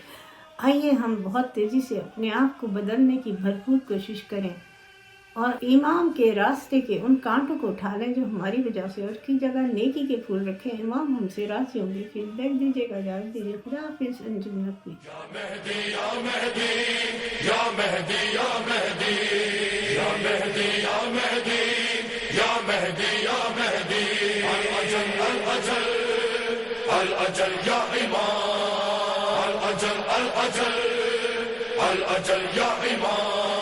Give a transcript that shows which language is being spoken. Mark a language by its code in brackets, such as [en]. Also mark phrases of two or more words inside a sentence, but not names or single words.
[ur] آئیے ہم بہت تیزی سے اپنے آپ کو بدلنے کی بھرپور کوشش کریں اور ایمان کے راستے کے ان کانٹوں کو اٹھا لیں جو ہماری وجہ سے، اور کی جگہ نیکی کے پھول رکھیں۔ امام ہم سے راضی ہوں گے۔ فیڈ بیک دیجیے گا، اجازت دیجیے۔ خدا حافظ۔ انجمن اپنی [ar] یا مہدی یا مہدی یا مہدی یا مہدی یا مہدی یا مہدی یا مہدی یا مہدی الاجل الاجل الاجل یا امام الاجل الاجل الاجل یا امام